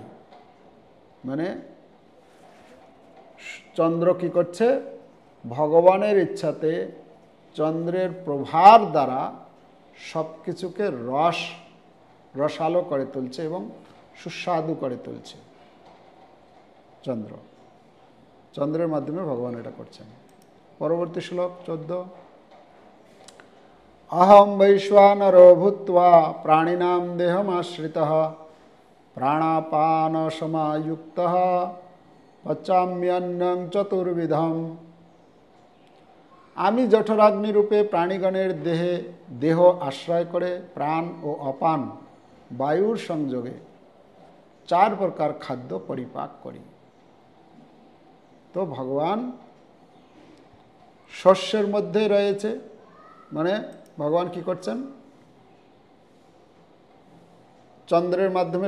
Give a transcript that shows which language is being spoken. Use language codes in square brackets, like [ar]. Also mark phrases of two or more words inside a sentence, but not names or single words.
[bn] মানে চন্দ্র কি করছে, ভগবানের ইচ্ছাতে চন্দ্রের প্রভার দ্বারা সব কিছুকে রসালো করে তুলছে এবং সুস্বাদু করে তুলছে। চন্দ্রের মাধ্যমে ভগবান এটা করছেন। পরবর্তী শ্লোক 14। [sa] अहम वैश्वानरो भूत्वा प्राणिनां देहमाश्रितः प्राणापान समायुक्तः पचाम्यन्नं चतुर्विधम। [bn] আমি জঠরাগ্নি রূপে প্রাণীগণের দেহ আশ্রয় করে প্রাণ ও অপান বায়ুর সংযোগে 4 প্রকার খাদ্য পরিপাক করি। তো ভগবান শস্যের মধ্যে রয়েছে, মানে ভগবান কি করছেন, চন্দ্রের মাধ্যমে